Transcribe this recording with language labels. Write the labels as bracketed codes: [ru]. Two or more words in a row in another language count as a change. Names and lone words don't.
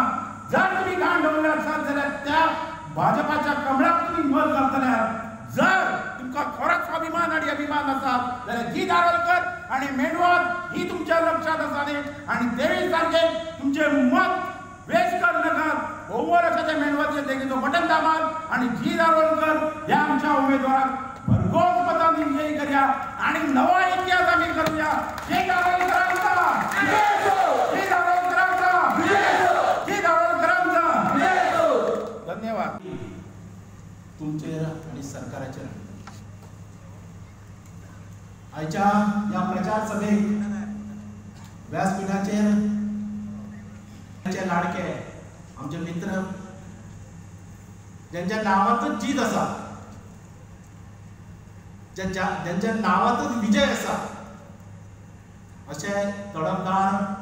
[kok] जर तुम्ही घाण धरले असाल जाल्यार त्या भाजपाच्या कमळाक तुम्ही मत घालतल्यार जर तुमका खरोच स्वाभिमान आणि अभिमान असा जाल्यार जी दारोलकर आणि मेंढवाल ही तुमच्या लक्षात असावी आणि 23 तारखेक तुमचे मत वेस्ट कर नकात. ओव्हर अशा त्या मेंढवालचे देखील बटन दाबात आणि जी दारोलकर या आमच्या उमेदवाराक भरघोस मतांनी विजयी करूया आणि नवा इतिहास आम्ही करूया. जी दारोलकरांचा जी दारोलकरांचा जी दारोलकरांचा. धन्यवाद. तुमचेर आणि सरकाराचेर आयच्या या प्रचार सभेक व्यासपीठाचेर लाडके आमचे मित्र ज्यांच्या नावातच जीत आसा ज्यांच्या नावातच विजय आसा असे तडफदार